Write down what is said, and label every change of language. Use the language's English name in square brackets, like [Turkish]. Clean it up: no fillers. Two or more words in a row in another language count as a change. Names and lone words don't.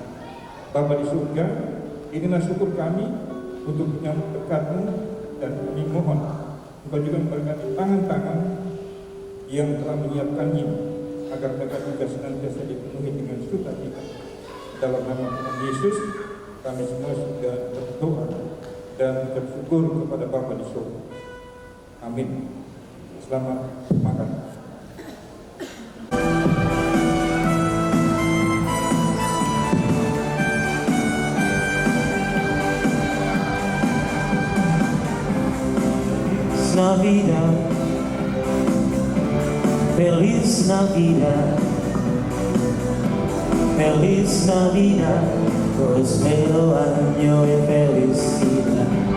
[Indonesian] Bapa di surga, inilah syukur kami untuk menyambut berkat-Mu, dan kami mohon Engkau juga memberkati tangan-tangan yang telah menyiapkannya, agar mereka juga senantiasa dipenuhi dengan sukacita. Dalam nama Tuhan Yesus, kami semua sudah berdoa dan bersyukur kepada Bapa di surga. Amin. Selamat makan. [Spanish] Navidad, Feliz Navidad, Feliz Navidad, prospero año y felicidad.